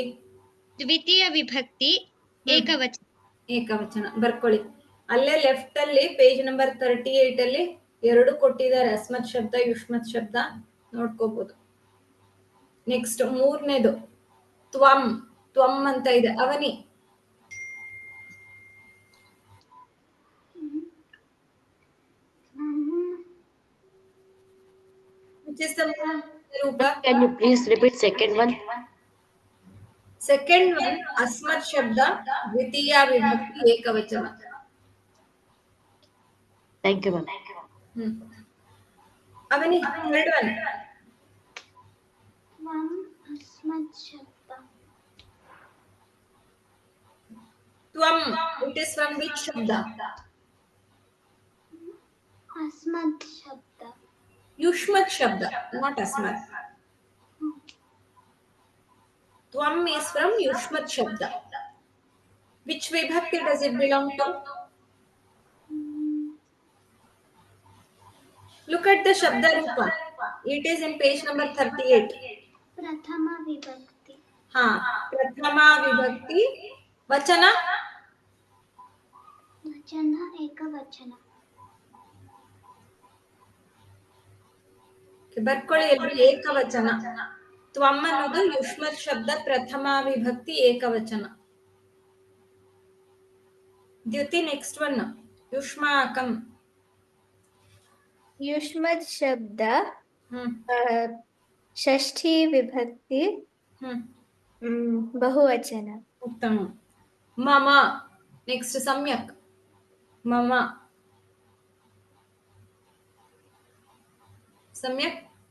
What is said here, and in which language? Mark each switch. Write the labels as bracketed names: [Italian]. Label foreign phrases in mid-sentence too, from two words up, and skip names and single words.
[Kannada] ದ್ವಿತೀಯ ವಿಭಕ್ತಿ, ಏಕವಚನ. ಏಕವಚನ ಬರ್ಕೊಳ್ಳಿ. ಅಲ್ಲೇ ಲೆಫ್ಟ್ ಅಲ್ಲಿ [English] page number [Kannada] 38 ಅಲ್ಲಿ ಎರಡು ಕೊಟ್ಟಿದ್ದಾರೆ, ಅಸ್ಮತ್ ಶಬ್ದ, ಯುಷ್ಮತ್ ಶಬ್ದ, ನೋಡ್ಕೋಬಹುದು. ನೆಕ್ಸ್ಟ್ ಮೂರನೇದು ತ್ವಂ. ತ್ವಂ ಅಂತ ಇದೆ. ಅವನಿ, [English] which is the ರೂಪ? Can you please repeat second one? second one [Kannada] ಅಸ್ಮತ್ ಶಬ್ದ, ದ್ವಿತೀಯ ವಿಭಕ್ತಿ, ಏಕವಚನ. [English] Thank you, ma'am. ಅವನಿ third one. ತ್ವಂ, it is from which ಶಬ್ದ? [Kannada] ಅಸ್ಮತ್ ಶಬ್ದ. ಯುಷ್ಮತ್ ಶಬ್ದ, ನಾಟ್ ಅಸ್ಮತ್. [English] Tvam is from Yushmat Shabda. Which vibhakti does it belong to? Look at the Shabda Rupa. It is in page number 38. Prathama vibhakti. हाँ, Prathama vibhakti. Vachana? Vachana ekavachana. [Kannada] ಬರ್ಕೊಳ್ಳಿ ಎಲ್ರು, ಏಕವಚನ. ತ್ವಂ ಅನ್ನೋದು ಯುಷ್ಮತ್ ಶಬ್ದ, ಪ್ರಥಮ ವಿಭಕ್ತಿ, ಏಕವಚನ. ದ್ಯುತಿ, [English] next one [Kannada] ಯುಷ್ಮಾಕಂ. [Sanskrit] युष्मत् शब्द षष्ठी विभक्ति बहुवचन. [Kannada] ಉತ್ತಮ. ಮಮ. ನೆಕ್ಸ್ಟ್ ಸಮ್ಯಕ್. ಮಮ. ಸಮ್ಯಕ್.